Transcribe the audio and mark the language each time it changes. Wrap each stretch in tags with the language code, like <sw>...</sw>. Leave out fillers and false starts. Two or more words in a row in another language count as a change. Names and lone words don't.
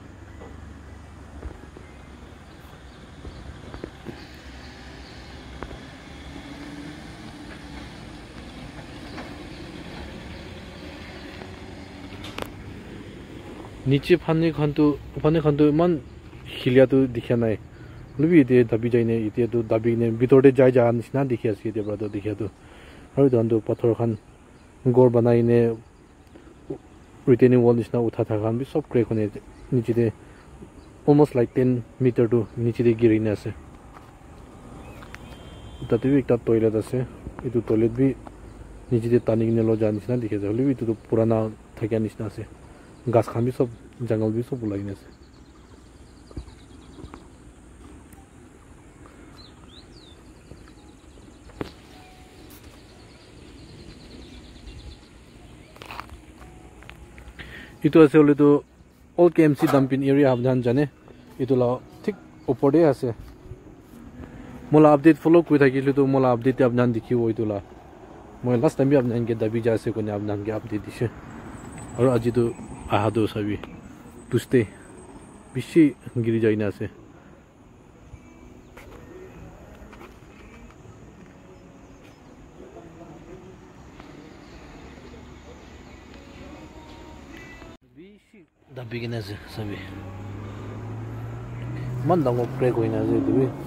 <nag>niche phane khan to man hilia to dikhya nai lubi ite dabi jaine ite to dabi ne bitorde jai ja nisna dikhi ase ite bra to dikhya to aru dan to pathor khan gor banai ne</nag> <en>retaining wall</en> <nag>nisna utha tha khan bi sob crack hone niche de</nag> <en>almost like 10 meter</en> <nag>to niche de giri na ase tate bi ekta toilet ase itu toilet bi niche de tani ne lo ja nisna dikhe ja lubi itu to purana thakya nisna ase gas khan bi sob jungle bi sob ulai na ase itu ase ole to all KMC Dunpin area habdan jane itu la thik opor de ase mola</nag> <en>update follow</en> <nag>koi thakile to mola update abnan dikhi oi to la moi</nag> <en>last time</en> <nag>bi abnan ke dabi ja ase ko ne abnan ke update dise aru aji to aha do sabi tuste bishi giri jaina ase bishi dabi gina ase sabi man dango crack hoina ase dubi</nag>